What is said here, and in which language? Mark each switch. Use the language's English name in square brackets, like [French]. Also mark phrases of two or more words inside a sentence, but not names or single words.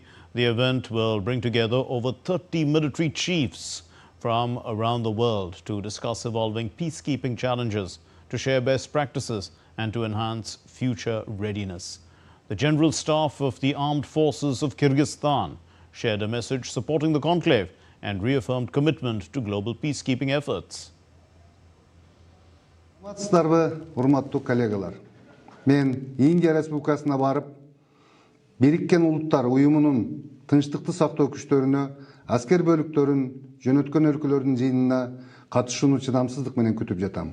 [English] The event will bring together over 30 military chiefs from around the world to discuss evolving peacekeeping challenges, to share best practices and to enhance future readiness. The General Staff of the Armed Forces of Kyrgyzstan shared a message supporting the conclave and reaffirmed commitment to global peacekeeping efforts. [Kyrgyz] Урматтуу коллегалар, мен Индия Республикасына барып, Бириккен Улуттар Уюмунун тынчтыкты сактоо күчтөрүнө аскер бөлүктөрүн жөнөткөн өлкөлөрдүн жыйынына катышууну чыдамсыздык менен күтүп жатам.